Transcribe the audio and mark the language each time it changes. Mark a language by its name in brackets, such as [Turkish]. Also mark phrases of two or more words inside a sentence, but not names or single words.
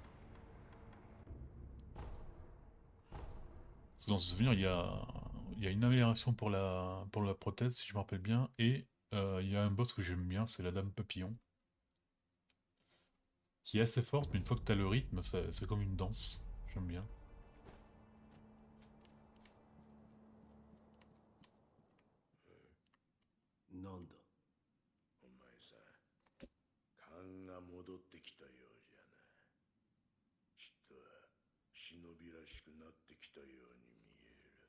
[French] Parce que dans ce souvenir, il y a une amélioration pour la prothèse, si je me rappelle bien, et il y a un boss que j'aime bien, c'est la Dame Papillon, qui est assez forte, mais une fois que t'as le rythme, c'est comme une danse. J'aime bien. [Japanese] なんだお前さん、勘が戻ってきたようじゃな。ちっとは忍びらしくなってきたように見える。